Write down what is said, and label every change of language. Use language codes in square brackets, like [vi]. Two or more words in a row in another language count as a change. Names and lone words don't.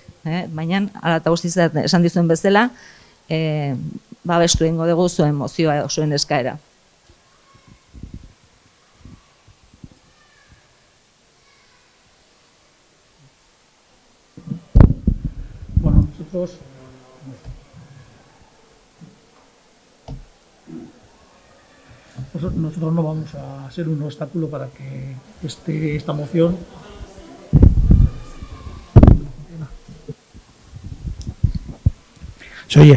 [eu] Baina, hala eta guztiz esan dizuen bezala, babestu egingo dugu zuen mozioa edo zuen eskaera. [es] Bueno, nosotros no vamos a ser un obstáculo para que esta moción se oye.